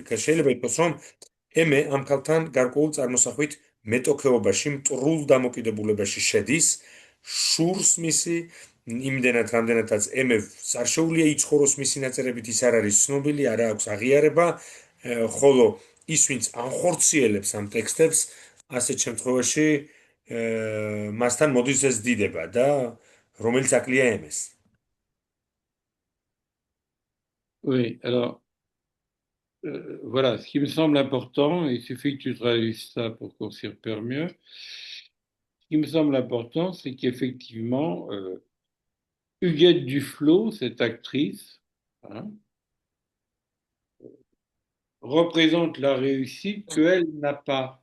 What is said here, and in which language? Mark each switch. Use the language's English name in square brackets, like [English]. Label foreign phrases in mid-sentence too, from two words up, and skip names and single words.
[Georgian] შეიძლება ითქვას, რომ ემე ამ ქალთან გარკვეულ წარმოსახვით მეტოქეობაში, მტრულ დამოკიდებულებაში შედის, შურს მისი, იმდენად რამდენადაც ემეს არ შეუძლია იცხოვროს მისი ნაწერებით, ის არ არის ცნობილი, არ აქვს აღიარება, ხოლო ის ვინც ანხორციელებს ამ ტექსტებს, ასეთ შემთხვევაში მასთან მოდის ეს დიდება და რომელიც აკლია ემეს. [French] Oui, alors, voilà, ce qui me semble important, il suffit que tu traduises ça pour qu'on s'y repère mieux. Ce qui me semble important, c'est qu'effectivement, Huguette Duflot, cette actrice, hein, représente la réussite qu'elle n'a pas.